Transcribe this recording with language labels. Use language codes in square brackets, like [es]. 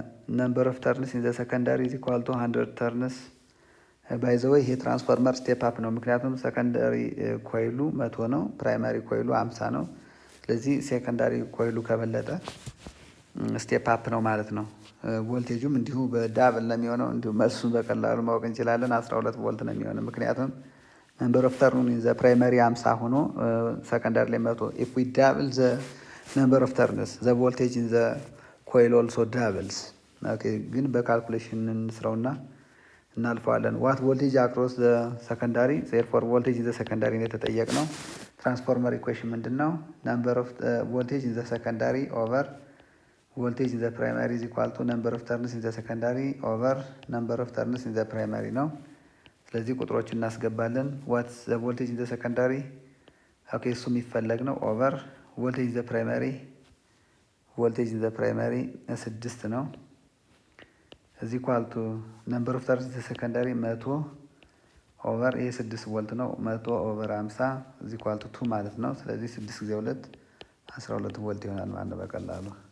[en] Number of turns in the secondary is equal to 100 turns. By the way, [am] ይሄ ትራንስፎርመር ስቴፕ አፕ ነው። ምክንያቱም ሰከንዳሪ ኮይሉ 100 ነው፣ ፕራይማሪ ኮይሉ 50 ነው። ስለዚህ ሴከንዳሪ ኮይሉ ከበለጠ ስቴፕ አፕ ነው ማለት ነው። ቮልቴጁም እንዲሁ በዳብል ነው የሚሆነው። እንዲሁ መልሱን በቀላሉ ማወቅ እንችላለን። 12 ቮልት ነው የሚሆነው። ምክንያቱም ነምበር ኦፍ ተርኑ ኢን ዘ ፕራይማሪ 50 ሆኖ ሰከንዳሪ ላይ 100 [en] if we double the number of turns the voltage in the coil also doubles. [am] ኦኬ ግን በካልኩሌሽን እንስራውና እናልፈዋለን። [en] what voltage across the secondary [am] therefore voltage in the secondary ነው የተጠየቅነው። ትራንስፎርመር ኢኩዌሽን ምንድነው? [en] number of voltage in the secondary over voltage in the primary is equal to number of turns in the secondary over number of turns in the primary [am] ነው። ስለዚህ ቁጥሮችን እናስገባለን። [en] what's the voltage in the secondary? [am] ኦኬ እሱ የሚፈለግ ነው ኦቨር ቮልቴጅ ዘ ፕራይማሪ ቮልቴጅ ዘ ፕራይማሪ 6 ነው። እዚህ ኳልቱ ነምበር ኦፍ ተርንስ ዘ ሰከንዳሪ 100 ኦቨር ይሄ 6 ቮልት ነው። 100 ኦቨር 50 እዚህ ኳልቱ 2 ማለት ነው። ስለዚህ 6 ጊዜ 2 12 ቮልት ይሆናል ማለት ነው በቀላሉ።